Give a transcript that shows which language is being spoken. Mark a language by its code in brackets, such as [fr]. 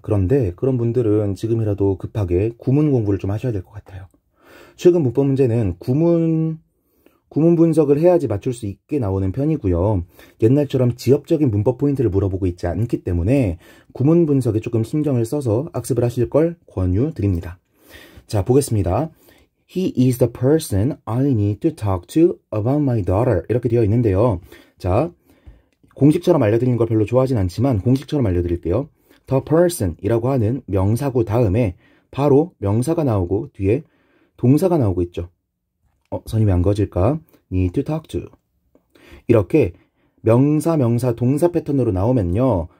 [ko] 그런데 그런 분들은 지금이라도 급하게 구문 공부를 좀 하셔야 될 것 같아요. 최근 문법 문제는 구문 분석을 해야지 맞출 수 있게 나오는 편이고요. 옛날처럼 지엽적인 문법 포인트를 물어보고 있지 않기 때문에 구문 분석에 조금 신경을 써서 학습을 하실 걸 권유드립니다. 자, 보겠습니다. [en] He is the person I need to talk to about my daughter. [ko] 이렇게 되어 있는데요. 자, 공식처럼 알려드리는 걸 별로 좋아하진 않지만 공식처럼 알려드릴게요. The person 이라고 하는 명사구 다음에 바로 명사가 나오고 뒤에 동사가 나오고 있죠. 선이 왜 안 그어질까? [en] Need to talk to. [ko] 이렇게 명사, 동사 패턴으로 나오면요.